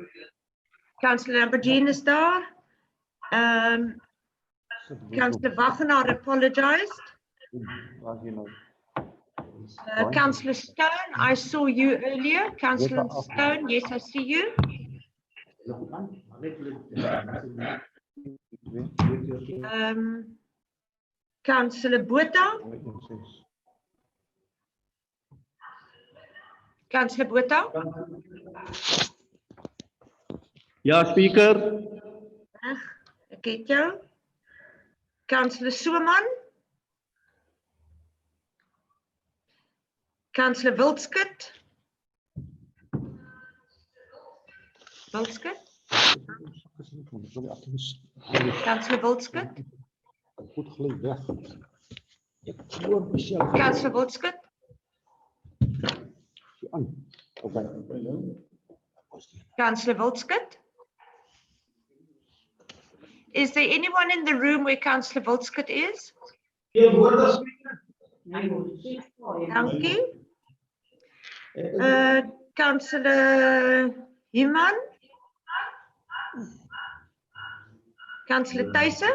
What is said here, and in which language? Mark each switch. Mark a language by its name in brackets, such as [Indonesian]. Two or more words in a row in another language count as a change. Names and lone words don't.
[English] Councillor Lamborghini [Afrikaans] is daar. [English] Councillor Wagenaar apologized. Councillor Stone, I saw you earlier. Councillor Stone, yes, I see you. Councillor Botha. Councillor Botha. [Afrikaans] Ja, Speaker. Ek het jou. [English] Councillor Sooman. Councillor Wildskut. Wildskut. Councillor Wildskut. Councillor Wildskut. Councillor Wildskut. Is there anyone in the room where Councillor Wildskut is? Thank you. Councillor Human. Councillor Thijssen.